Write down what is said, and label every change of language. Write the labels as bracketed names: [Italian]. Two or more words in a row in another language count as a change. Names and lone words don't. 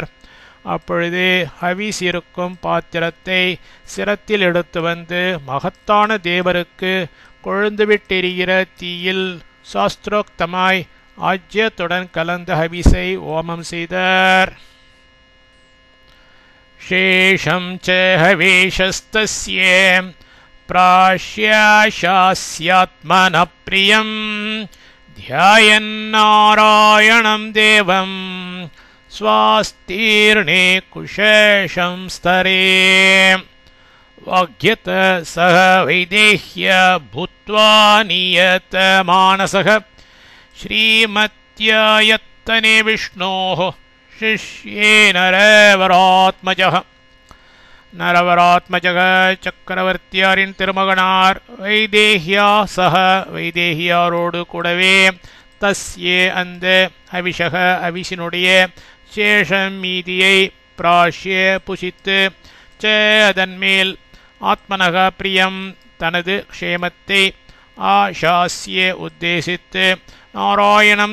[Tamil] அப்பொழுது ஹவிஸ் இருக்கும் பாத்திரத்தை சிரத்தில் எடுத்து வந்து மகத்தான தேவருக்கு கொழுந்து விட்டெரிகிற தீயில் சாஸ்திரோக்தமாய் ஆஜ்யத்துடன் கலந்த ஹவிசை ஓமம் செய்தார். [Sanskrit] शेषं च हवेशस्तस्य प्राश्याशास्यात्मनः प्रियं ध्यायन्नारायणं देवं स्वास्तीर्णे कुशेषं स्तरे. वाग्यत सह वैदेह्य भूत्वा नियतमानसः श्रीमत्यायत्तने विष्णोः शिष्ये [Tamil] நரவராத்மஜக சக்கரவர்த்தியாரின் திருமகனார் வைதேஹியா சக வைதேஹியாரோடு கூடவே தஸ்யே அந்த அவிஷக அவிஷினுடைய சேஷம் மீதியை பிராஷ்ய புசித்து ச அதன்மேல் ஆத்மனக பிரியம் தனது க்ஷேமத்தை ஆசாஸ்ய உத்தேசித்து நாராயணம்